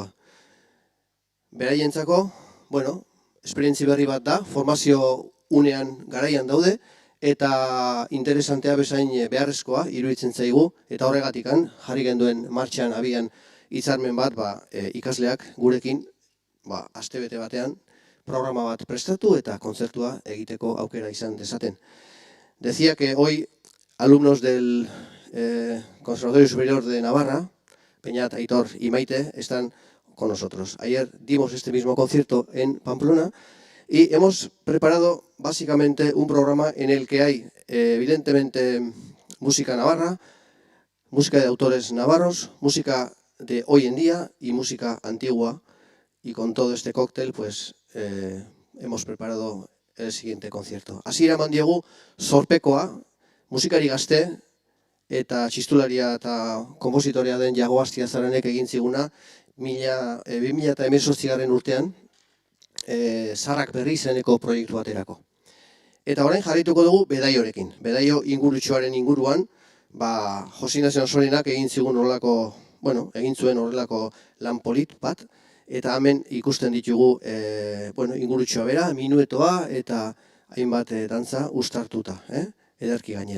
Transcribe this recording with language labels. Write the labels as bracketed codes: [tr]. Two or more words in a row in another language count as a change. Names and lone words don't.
[eu] Beraientzako, esperientzi berri bat da, formazio unean garaian daude, eta interesantea bezain beharrezkoa iruditzen zaigu, eta horregatikan jarri genduen martxan abian hitzarmen bat ikasleak gurekin astebete batean programa bat prestatu eta kontzertua egiteko aukera izan dezaten. [es] Decía que hoy alumnos del Conservatorio Superior de Navarra, Beñat, Aitor y Maite, están con nosotros. Ayer dimos este mismo concierto en Pamplona y hemos preparado básicamente un programa en el que hay evidentemente música navarra, música de autores navarros, música de hoy en día y música antigua. Y con todo este cóctel, hemos preparado el siguiente concierto. [eu] Hasiera eman diegu Zorpekoa, musikari gazte eta txistularia eta konpositorea den Jago Astiazaranek egin ziguna 2018 urtean Zaharrak Berri izeneko proiektu baterako. Eta orain jarrituko dugu Bedaiorekin. Bedaio ingurutxoaren inguruan, Josi Ignacio Ansorinak egin zuen horrelako lan polit bat, eta hemen ikusten ditugu ingurutxoa bera, minuetoa eta hainbat dantza uztartuta, ederki gainera.